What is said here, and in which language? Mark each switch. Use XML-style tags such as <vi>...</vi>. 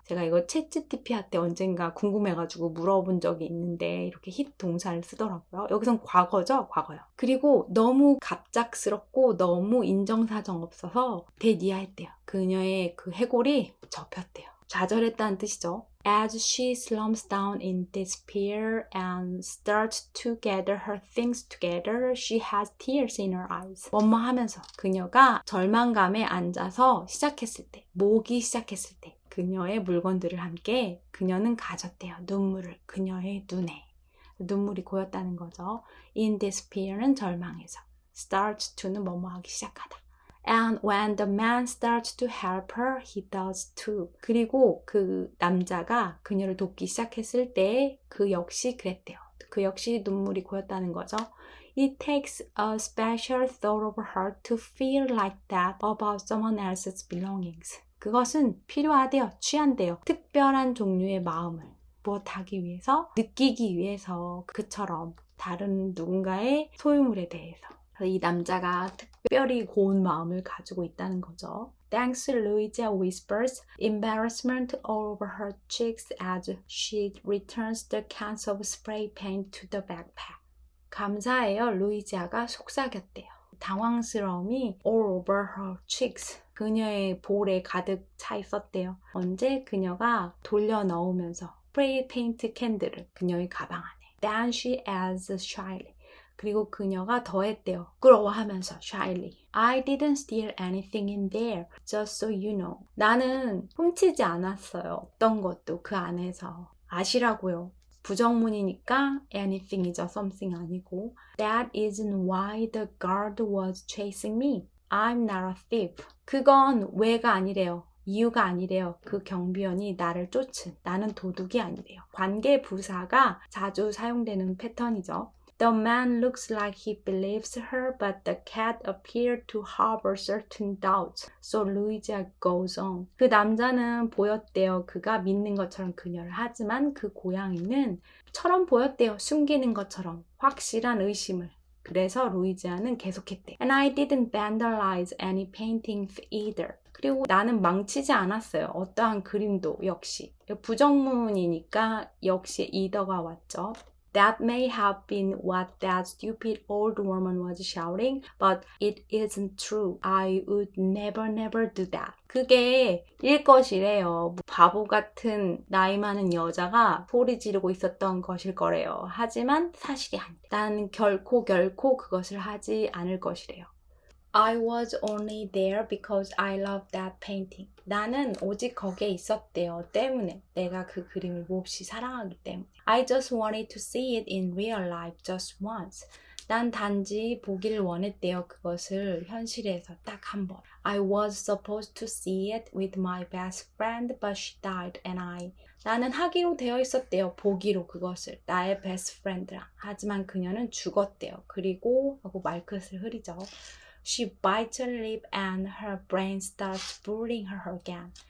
<ko>제가 이거 챗GPT한테 언젠가 궁금해가지고 물어본 적이 있는데 이렇게 hit 동사를 쓰더라고요. 여기선 과거죠, 과거요. 그리고 너무 갑작스럽고 너무 인정사정 없어서 대니아했대요. 그녀의 그 해골이 접혔대요. 좌절했다는 뜻이죠.</ko> <en>As she slumps down in despair and starts to gather her things together, she has tears in her eyes.</en> <ko>뭐뭐 하면서 그녀가 절망감에 앉아서 시작했을 때, 모기 시작했을 때 그녀의 물건들을 함께 그녀는 가졌대요. 눈물을 그녀의 눈에. 눈물이 고였다는 거죠.</ko> <en>In despair</en> <ko>는 절망해서.</ko> <en>Starts to</en> <ko>는 뭐뭐 하기 시작하다.</ko> <en>And when the man starts to help her, he does too.</en> <ko>그리고 그 남자가 그녀를 돕기 시작했을 때 그 역시 그랬대요. 그 역시 눈물이 고였다는 거죠.</ko> <en>It takes a special thought of her to feel like that about someone else's belongings.</en> <ko>그것은 필요하대요. 취한대요. 특별한 종류의 마음을 무엇하기 위해서, 느끼기 위해서 그처럼 다른 누군가의 소유물에 대해서. 이 남자가 특별히 고운 마음을 가지고 있다는 거죠.</ko> <en>Thanks, Louisa whispers, embarrassment all over her cheeks as she returns the cans of spray paint to the backpack.</en> <ko>감사해요, 루이지아가 속삭였대요. 당황스러움이</ko> <en>all over her cheeks.</en> <ko>그녀의 볼에 가득 차 있었대요. 언제 그녀가 돌려 넣으면서 스프레이 페인트 캔들을 그녀의 가방 안에.</ko> <en>Then she adds shyly.</en> <ko>그리고 그녀가 더했대요. 부끄러워하면서</ko> <en>shyly. I didn't steal anything in there, just so you know.</en> <ko>나는 훔치지 않았어요. 어떤 것도 그 안에서. 아시라고요. 부정문이니까 anything이죠.</ko> <en>something</en> <ko>아니고.</ko> <en>That isn't why the guard was chasing me. I'm not a thief.</en> <ko>그건 왜가 아니래요. 이유가 아니래요. 그 경비원이 나를 쫓은. 나는 도둑이 아니래요. 관계 부사가 자주 사용되는 패턴이죠.</ko> <en>The man looks like he believes her, but the cat appeared to harbor certain doubts. So Louisa goes on.</en> <ko>그 남자는 보였대요. 그가 믿는 것처럼 그녀를. 하지만 그 고양이는 처럼 보였대요. 숨기는 것처럼. 확실한 의심을. 그래서 루이지아는 계속했대.</ko> <en>And I didn't vandalize any paintings either.</en> <ko>그리고 나는 망치지 않았어요. 어떠한 그림도 역시. 부정문이니까 역시 either가 왔죠.</ko> <en>That may have been what that stupid old woman was shouting, but it isn't true. I would never do that.</en> <ko>그게 일 것이래요. 바보 같은 나이 많은 여자가 소리 지르고 있었던 것일 거래요. 하지만 사실이 아니다. 나는 결코 그것을 하지 않을 것이래요.</ko> <en>I was only there because I loved that painting.</en> <ko>나는 오직 거기에 있었대요. 때문에. 내가 그 그림을 몹시 사랑하기 때문에.</ko> <en>I just wanted to see it in real life just once.</en> <ko>난 단지 보기를 원했대요. 그것을 현실에서 딱 한 번.</ko> <en>I was supposed to see it with my best friend, but she died and</en> <ko>나는 하기로 되어 있었대요. 보기로 그것을. 나의 best friend랑. 하지만 그녀는 죽었대요. 그리고 하고 말끝을 흐리죠.</ko> <en>She bites her lip and her brain starts bullying her again.</en>